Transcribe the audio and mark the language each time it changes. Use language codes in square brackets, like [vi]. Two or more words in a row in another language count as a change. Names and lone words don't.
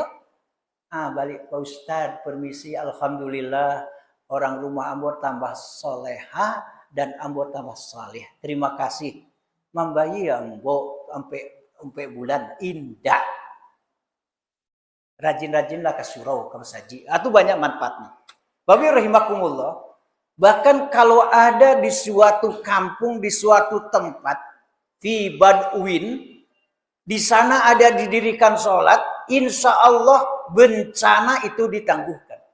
[min] Balik Pak Ustadz, permisi, alhamdulillah, orang rumah ambo tambah soleha dan ambo tambah saleh. [id] Terima kasih. [min] Membayi ambo sampai bulan indah. [id] Rajin-rajinlah ke surau, ke masaji. Itu banyak manfaatnya. Bapak rahimakumullah, Bahkan kalau ada di suatu kampung, di suatu tempat, [ar] في بدو, [id] di sana ada didirikan sholat, [ar] إن شاء الله [id] bencana itu ditangguhkan.